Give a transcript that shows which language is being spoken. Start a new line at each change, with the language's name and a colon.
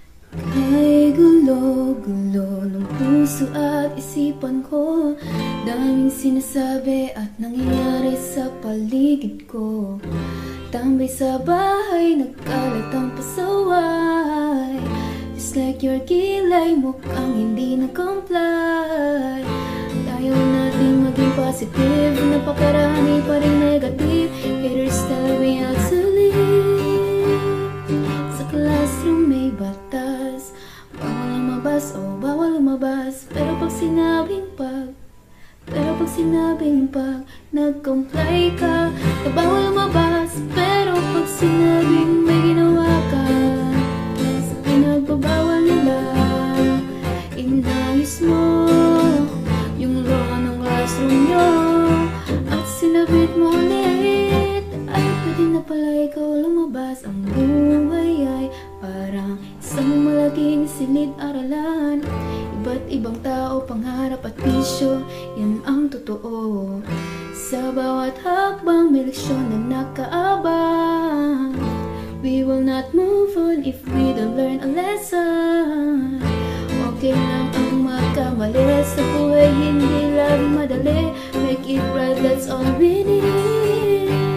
Filipino: Ay gulo-gulo ng puso at isipan ko, daming sinasabi at nangyayari sa paligid ko. Tambay sa bahay, nagkalat ang pasaway.
English: Just like your
Filipino: kilay, mukhang hindi nag-comply. Ayaw natin maging positive, napakarami pa rin negative.
English: Haters tell me how to live.
Filipino: Sa classroom may batas, bawal lumabas o bawal lumabas. Pero pag sinabing nag-comply ka, na bawal lumabas. Pero pag sinabing may ginawa ka, sa pinagbabawal nila, inayos mo yung law ng classroom nyo at sinabit mo ulit. Ay pwede na pala ikaw lumabas. Ang buhay ay parang isang malaking silid-aralan, iba't ibang tao, pangarap at bisyo, yan ang totoo. Sa bawat hakbang may leksyon na nakaabang.
English: We will not move on if we don't learn a lesson.
Filipino: Okay lang ang magkamali, sa buhay hindi lang madali.
English: Make it right, that's all we need.